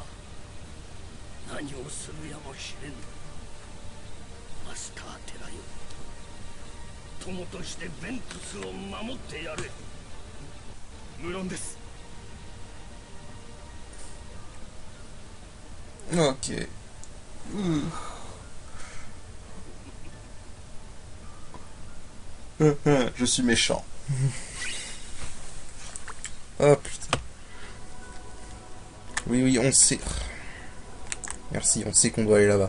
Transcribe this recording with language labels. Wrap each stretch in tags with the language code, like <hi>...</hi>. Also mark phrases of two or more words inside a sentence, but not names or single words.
<ja>何をするやもしれぬ。マスターテラよ、友としてベントスを守ってやれ。無論です。</ja> <fr>Ok. Je suis méchant. Oh putain. Oui, oui, on sait. Merci, on sait qu'on doit aller là-bas.</fr>